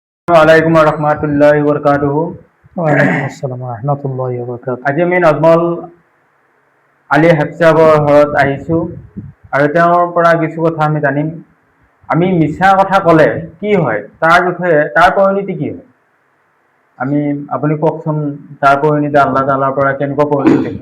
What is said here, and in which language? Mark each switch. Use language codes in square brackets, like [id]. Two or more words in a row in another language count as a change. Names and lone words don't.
[ar] وعليكم رحمة الله وبركاته. وعليكم السلام رحمة الله وبركاته. [as] আজি আমি নজমল আলী হেফচাবৰ ঘৰত আহিছোঁ আৰু তেওঁৰ পৰা কিছু কথা আমি জানিম। আমি মিছা কথা ক'লে কি হয়, তাৰ বিষয়ে, তাৰ পৰিণতি কি হয়, আপুনি কওকচোন। তাৰ পৰিণতি আল্লাহ তাআলাৰ পৰা কেনেকুৱা পৰিণতি হয়?